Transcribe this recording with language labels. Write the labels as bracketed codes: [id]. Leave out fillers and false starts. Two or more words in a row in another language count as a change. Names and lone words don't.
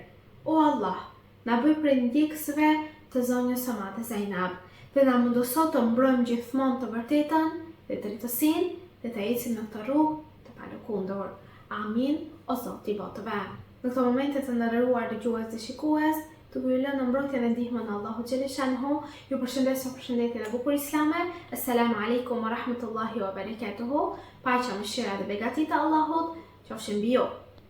[sq] O Allah, na bëj prej ndjekësve të zonjës së Madhe Zainab dhe na mundoso të mbrojmë gjithmonë të vërtetën dhe drejtësinë dhe të ecim në këtë rrugë të palëkundur. Amin, o Zoti i botëve. Në këto momente të nderuar dëgjues dhe shikues, të ju lënë në mbrojtjen dhe ndihmën e Allahut xhaleshanhu, ju përshëndes me përshëndetjen e bukur islame. [ar] السلام عليكم ورحمة الله وبركاته. [sq] Paqja, mëshira dhe begatitë e Allahut qofshin mbi ju.